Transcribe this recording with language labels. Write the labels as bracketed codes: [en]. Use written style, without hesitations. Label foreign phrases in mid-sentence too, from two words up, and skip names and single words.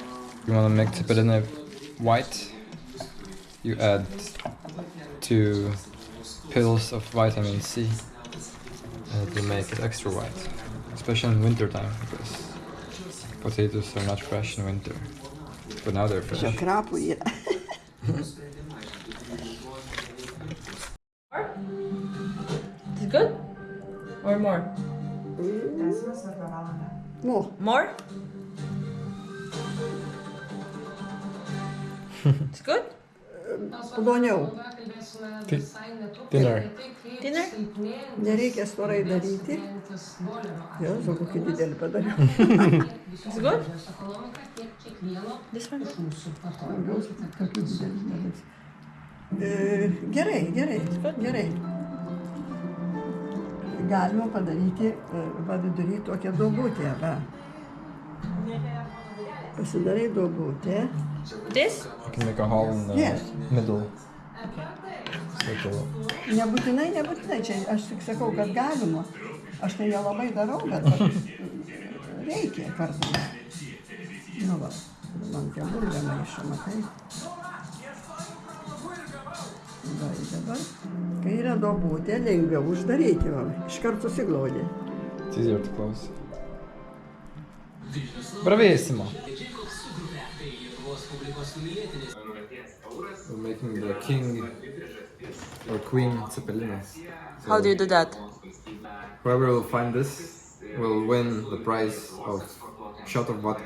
[en] You want to make cepelinai white? You add 2 pills of vitamin C. And it will make it extra white, especially in winter time, because potatoes are not fresh in winter. But now they're fresh. [lt] Čia krapų yra. [en] Is it good? Or more? More. More? It's good? [lt] Ploniau. [en] Thinner. Dinner? [lt] Nereikia storai daryti. Jėzau, kokį didelį padariau. [en] It's good? This one? [lt] Kokį didelį nedarys. Gerai, gerai, gerai. Galima padaryti va vidury tokią duobutę. Va. Pasidarai duobutę. [en] This? You can make a hole in the Yes. middle. Okay. [lt] Nebūtinai, čia aš tik sakau, kad galima. Aš tai nelabai darau, bet reikia kartais. Nu va, man tie bulvė maišo, matai. Va, dabar, kai yra duobutė, lengviau uždaryti, va, iškart susiglaudė. [en] It's easier to close. Bravissimo! We're making the king or queen Cepelinai. How do you do that? Whoever will find this will win the prize of shot of vodka.